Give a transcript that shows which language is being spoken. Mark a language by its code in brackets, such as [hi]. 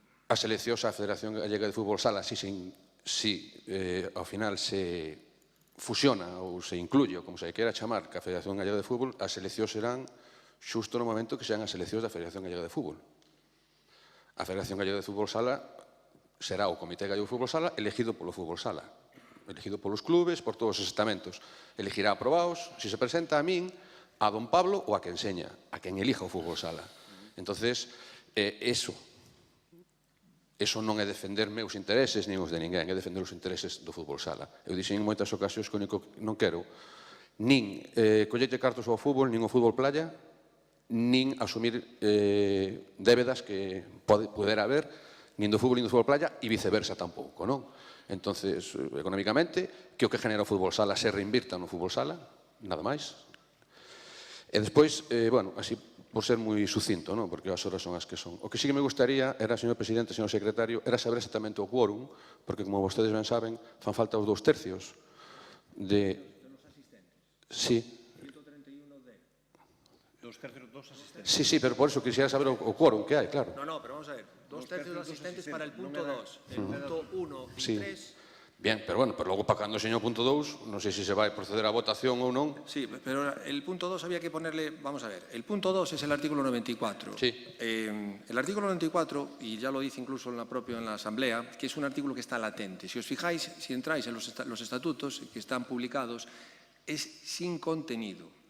[gl] A seleccións á Federación Gallega de Fútbol Sala, si ao final se fusiona ou se incluye, ou como se queira chamar, que a Federación Gallega de Fútbol, as seleccións serán xusto no momento que sean as seleccións da Federación Gallega de Fútbol. A Federación Gallega de Fútbol Sala será o Comité Gallego de Fútbol Sala elegido polo Fútbol Sala, elegido polos clubes, por todos os estamentos. Elegirá aprobados, se se presenta a min, a don Pablo ou a quen seña, a quen elija o fútbol sala. Entonces, eso non é defender meus intereses nin os de ninguén, é defender os intereses do fútbol sala. Eu dixen en moitas ocasións que non quero nin colleite cartos ao fútbol, nin o fútbol playa, nin asumir débedas que pudera haber nin do fútbol playa e viceversa tampouco, non? Entonces, económicamente, que o que genera o fútbol sala se reinvirta no fútbol sala, nada máis. E despois, bueno, así, por ser moi sucinto, non? Porque as horas son as que son. O que sí que me gustaría era, señor presidente, señor secretario, era saber exactamente o quórum, porque, como vostedes ben saben, fan falta os 2/3 de... Sí. 2/3 dos asistentes. Sí, sí, pero por eso quisiera saber o quórum que hai, claro. [es] No, pero vamos a ver. 2/3 dos asistentes para el punto 2. El punto 1 y 3... [gl] Bien, pero bueno, pero logo para cando señor punto 2, non sei se se vai proceder á votación ou non. [es] Sí, pero el punto 2 había que ponerle, vamos a ver, el punto 2 es el artículo 94. Sí. El artículo 94, y ya lo dice incluso en la Asamblea, que es un artículo que está latente. Si os fijáis, si entráis en los estatutos que están publicados, es sin contenido.